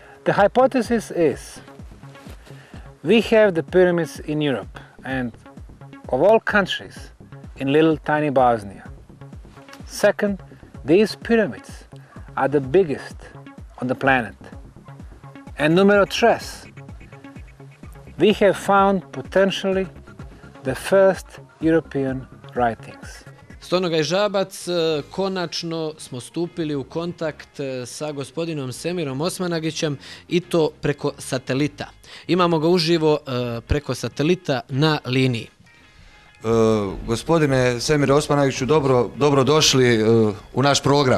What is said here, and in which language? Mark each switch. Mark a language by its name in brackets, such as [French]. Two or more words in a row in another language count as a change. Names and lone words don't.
[English] The hypothesis is we have the pyramids in Europe and of all countries in little tiny Bosnia. Second, these pyramids are the biggest on the planet. And [Spanish] numero tres, [English] we have found potentially the first European writings. [Bosnian] Stonogaj Žabac, konačno smo stupili u kontakt sa gospodinom Semirom Osmanagićem i to preko satelita. Imamo ga uživo preko satelita na liniji. Gospodine Semire Osmanagiću, dobro došli u naš program.